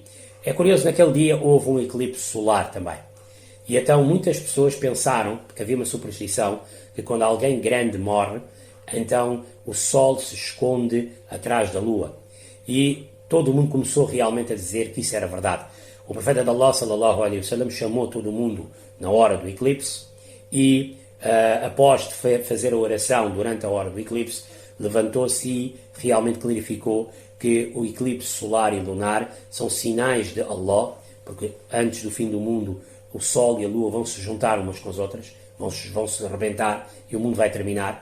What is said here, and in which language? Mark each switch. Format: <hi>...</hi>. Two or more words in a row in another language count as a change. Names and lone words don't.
<pt>É curioso, naquele dia houve um eclipse solar também. E então muitas pessoas pensaram, porque havia uma superstição, que quando alguém grande morre, então o sol se esconde atrás da lua. E todo mundo começou realmente a dizer que isso era verdade. O profeta de Allah</pt> <ar>صلى الله عليه وسلم</ar> <pt>chamou todo mundo na hora do eclipse e após fazer a oração durante a hora do eclipse, levantou-se e realmente clarificou que o eclipse solar e lunar são sinais de Allah, porque antes do fim do mundo o Sol e a Lua vão se juntar umas com as outras, vão se arrebentar e o mundo vai terminar.</pt>